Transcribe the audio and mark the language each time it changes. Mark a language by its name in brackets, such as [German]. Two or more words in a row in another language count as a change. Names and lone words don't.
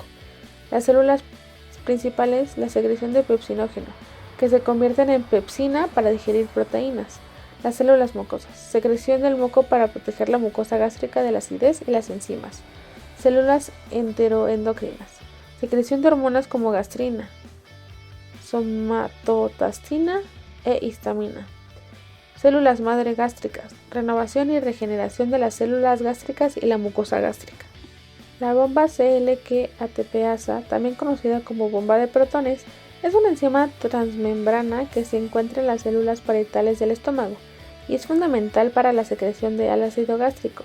[Spanish] Las células principales, la secreción de pepsinógeno, que se convierten en pepsina para digerir proteínas. Las células mucosas, secreción del moco para proteger la mucosa gástrica de la acidez y las enzimas. Células enteroendocrinas, secreción de hormonas como gastrina, somatostatina e histamina. Células madre gástricas, renovación y regeneración de las células gástricas y la mucosa gástrica. La bomba CLK-ATPasa, también conocida como bomba de protones, es una enzima transmembrana que se encuentra en las células parietales del estómago y es fundamental para la secreción de ácido gástrico.